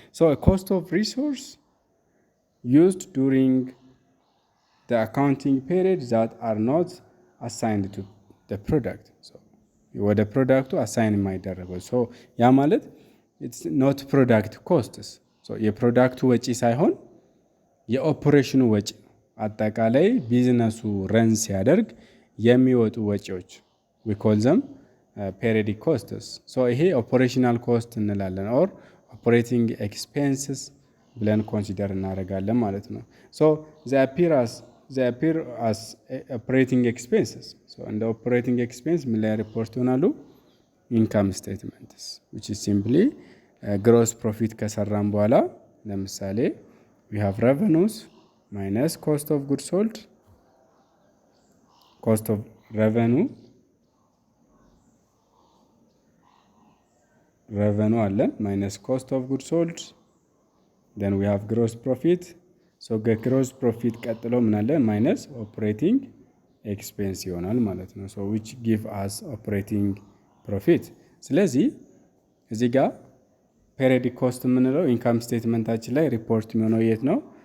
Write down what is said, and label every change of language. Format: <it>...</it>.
<en>so a cost of resource used during the accounting period that are not assigned to the product.</en> <am>so ወደ ፕሮዳክቱ አሳይን የማይደረገው so ያ ማለት</am> <en>it's not product costs.</en> <am>so የፕሮዳክቱ ወጪ ሳይሆን የኦፕሬሽኑ ወጪ አጠቃላይ ቢዝነሱ ረን ሲያደርግ የሚወጡ ወጪዎች</am> <en>we call them periodic costs. so ይሄ operational cost እንላለን or operating expenses</en> <am>ብለን ኮንሲደር እናደርጋለን ማለት ነው።</am> <en>so they appear as operating expenses.</en> <am>so እንደ operating expense ምን ላይ ሪፖርት ይሆናሉ?</am> <en>income statements which is simply gross profit</en> <am>ከሰራን በኋላ ለምሳሌ</am> <en>we have revenues minus cost of goods sold. cost of revenue አለን minus cost of goods sold then we have gross profit.</en> <am>so gross profit ቀጥሎ ምን አለ?</am> <en>minus operating expense</en> <am>ይሆናል ማለት ነው።</am> <en>so which give us operating profit.</en> <am>ስለዚህ እዚህ ጋር periodic cost የምንለው ኢንካም ስቴትመንታችን ላይ ሪፖርት የሚሆነው የት ነው?</am>